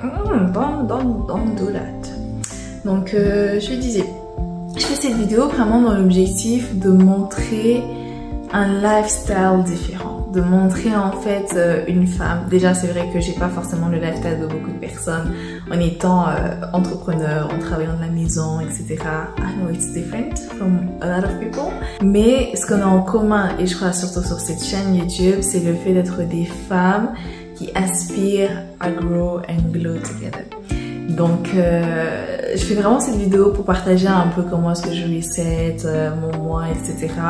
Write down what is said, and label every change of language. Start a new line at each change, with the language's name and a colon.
English: don't do that.
French: Donc je disais, je fais cette vidéo vraiment dans l'objectif de montrer un lifestyle différent, de montrer en fait une femme. Déjà c'est vrai que j'ai pas forcément le lifestyle de beaucoup de personnes en étant entrepreneur, en travaillant de la maison, etc.
English: I know it's different from a lot of people.
French: Mais ce qu'on a en commun, et je crois surtout sur cette chaîne YouTube, c'est le fait d'être des femmes qui aspirent à
English: grow and glow together.
French: Donc, je fais vraiment cette vidéo pour partager un peu comment est-ce que je reset mon mois, etc.